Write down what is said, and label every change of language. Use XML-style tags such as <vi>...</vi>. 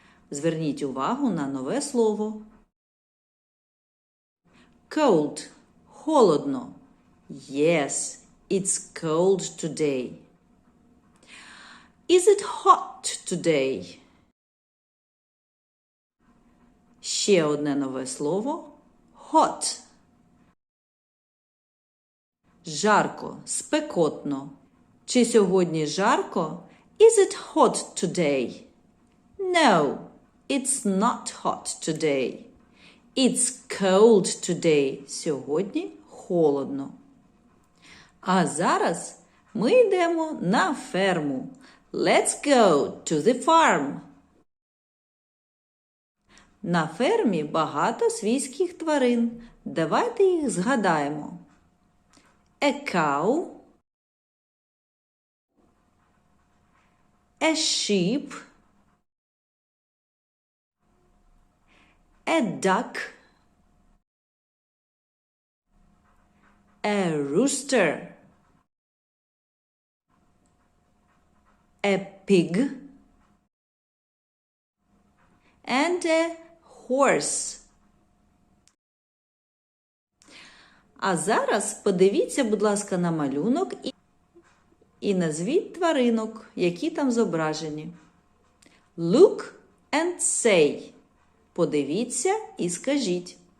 <uk>Зверніть увагу на нове слово.</uk> <en>Cold – холодно. Yes, it's cold today. Is it hot today?</en> <uk>Ще одне нове слово. Hot. Жарко, спекотно. Чи сьогодні жарко?</uk> <en>Is it hot today? No, it's not hot today. It's cold today.</en> <uk>Сьогодні холодно. А зараз ми йдемо на ферму.</uk> <en>Let's go to the farm.</en> <uk>На фермі багато свійських тварин. Давайте їх згадаємо.</uk> <en>A cow, a sheep, a duck, a rooster, a pig, and a horse.</en> <uk>А зараз подивіться, будь ласка, на малюнок і назвіть тваринок, які там зображені.</uk> <en>Look and say.</en> <uk>Подивіться і скажіть.</uk>